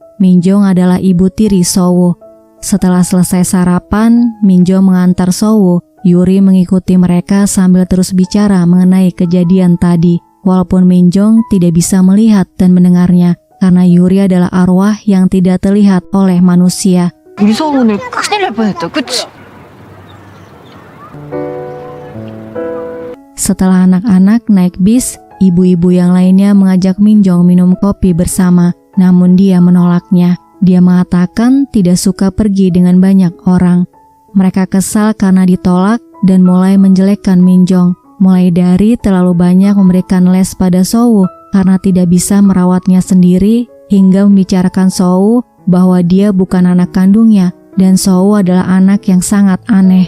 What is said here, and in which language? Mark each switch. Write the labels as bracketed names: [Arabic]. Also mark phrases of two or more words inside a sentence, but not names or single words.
[Indonesian] Min-jong adalah ibu tiri Sowo. Setelah selesai sarapan, Min-jong mengantar Sowo. Yuri mengikuti mereka sambil terus bicara mengenai kejadian tadi. Walaupun Min-jong tidak bisa melihat dan mendengarnya, karena Yuri adalah arwah yang tidak terlihat oleh manusia. [Korean] 무서워, 오늘 큰일 날 뻔했다, 그치? [Indonesian] Setelah anak-anak naik bis, ibu-ibu yang lainnya mengajak Min-jong minum kopi bersama, namun dia menolaknya. Dia mengatakan tidak suka pergi dengan banyak orang. Mereka kesal karena ditolak dan mulai menjelekkan Min-jong, mulai dari terlalu banyak memberikan les pada Sowo karena tidak bisa merawatnya sendiri, hingga membicarakan Sowo bahwa dia bukan anak kandungnya dan Sowo adalah anak yang sangat aneh.